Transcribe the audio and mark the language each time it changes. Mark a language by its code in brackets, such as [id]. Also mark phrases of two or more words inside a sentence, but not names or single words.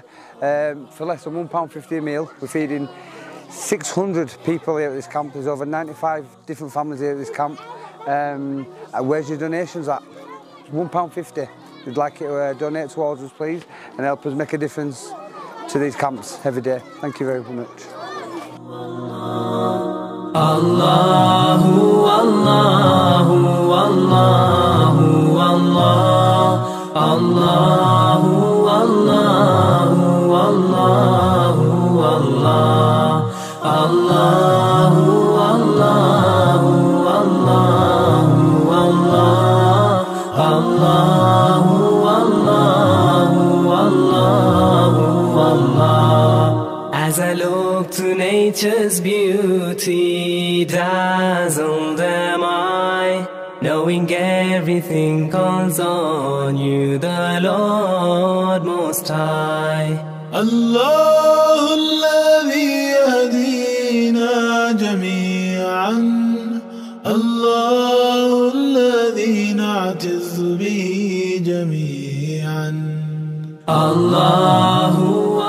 [en] For less than £1.50 a meal, we're feeding 600 people here at this camp. There's over 95 different families here at this camp. Where's your donations at? £1.50. We'd like you to donate towards us, please, and help us make a difference to these camps every day. Thank you very much. [ar] الله، الله، الله، الله. الله، الله، الله، الله. الله، الله، الله، الله. الله، الله، الله، الله. [en] As I look to nature's beauty, dazzled am I, knowing everything calls on you, the Lord Most High. [ar] الله الذي يهدينا جميعا، الله الذي نعتز به جميعا. الله